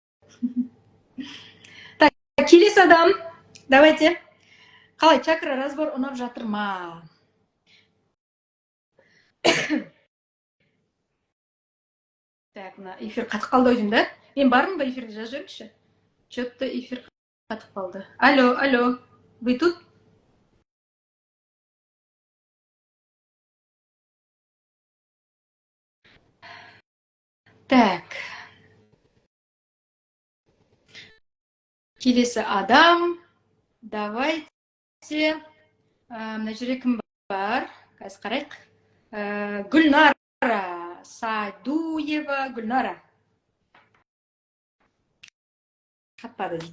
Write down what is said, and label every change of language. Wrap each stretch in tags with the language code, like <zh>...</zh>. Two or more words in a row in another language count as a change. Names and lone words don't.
<kk>Так, келесі адам. Давайте. Қалай,</kk> <ru>чакра разбор</ru> <kk>ұнап жатыр ма? Так, мына эфир қатып қалды ойдым, да? Мен бармын ба эфирде жазып жіберіңізші? Что-то эфир қатып қалды.</kk> <ru>Алло, вы тут? Так.</ru> <kk>Келесі адам. Давайте. Мына жерде кім бар? Қазір қарайық. Гүлнара Садуева. Гүлнара. Қатпады дейді.</kk>